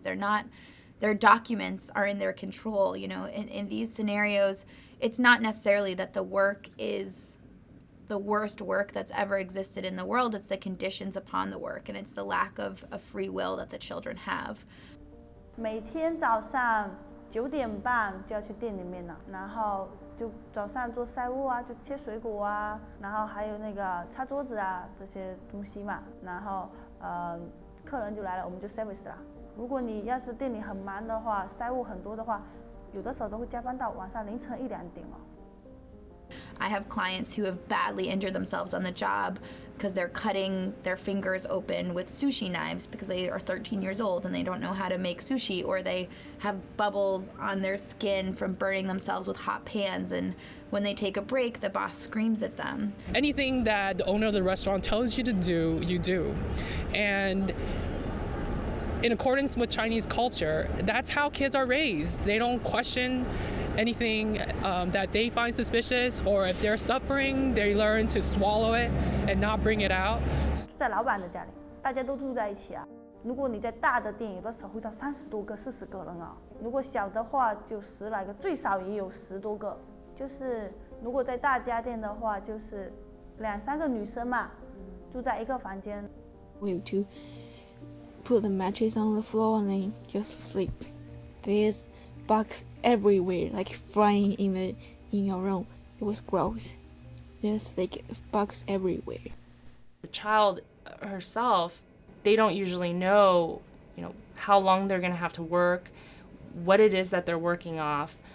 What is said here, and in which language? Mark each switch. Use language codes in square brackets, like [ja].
[en] Their documents are in their control. You know, in these scenarios, it's not necessarily that the work is the worst work that's ever existed in the world. It's the conditions upon the work, and it's the lack of free will that the children have. [zh] 每天早上9点半就要去店里面了，然后就早上做菜务啊，就切水果啊，然后还有那个擦桌子啊这些东西嘛，然后客人就来了，我们就 service 啦。如果你要是店里很忙的话，菜务很多的话，有的时候都会加班到晚上凌晨1、2点哦。 [en] I have clients who have badly injured themselves on the job because they're cutting their fingers open with sushi knives because they are 13 years old and they don't know how to make sushi, or they have bubbles on their skin from burning themselves with hot pans, and when they take a break, the boss screams at them. Anything that the owner of the restaurant tells you to do, you do. And in accordance with Chinese culture, that's how kids are raised. They don't question anything that they find suspicious, or if they're suffering, they learn to swallow it and not bring it out. [zh] 住在老板的家里，大家都住在一起啊。如果你在大的店，有的时候会到30多个、40个人啊。如果小的话，就10来个，最少也有10多个。就是如果在大家店的话，就是2、3个女生嘛，住在一个房间。 [en] We have to put the mattress on the floor and then just sleep. There's bugs everywhere, like flying in your room. It was gross. There's like bugs everywhere. The child herself, they don't usually know, how long they're going to have to work, what it is that they're working off.